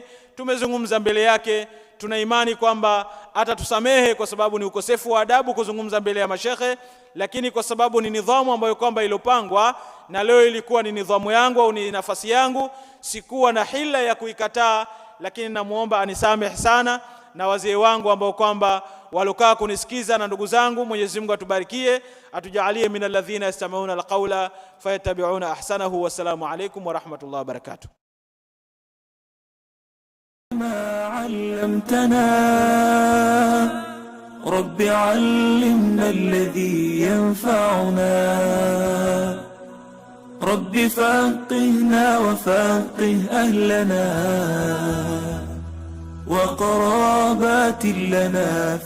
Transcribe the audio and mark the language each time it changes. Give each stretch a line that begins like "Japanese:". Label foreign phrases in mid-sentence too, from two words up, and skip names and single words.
Swahili: Tumezungumza mbele yake, tuna imani kwamba atatusamehe kwa sababu ni ukosefu wa adabu kuzungumza mbele ya mashekhe, lakini kwa sababu ni nidhamu ambayo kwamba ilopangwa, na leo ilikuwa ni nidhamu yangu au ni nafasi yangu, sikuwa na hila ya kuikataa, lakini namuomba anisamehe sana, na wazee wangu ambao kwamba walokaa kunisikiza, na ndugu zangu. Mwenyezi Mungu atubarikie, atujalie
Arabic: من الذين يستمعون القول فيتبعون أحسنه. والسلام عليكم ورحمة الله وبركاته. ما علمتنا رب علمنا الذي ينفعنا، رب فقهنا وفقه أهلنا وقرابات لنا.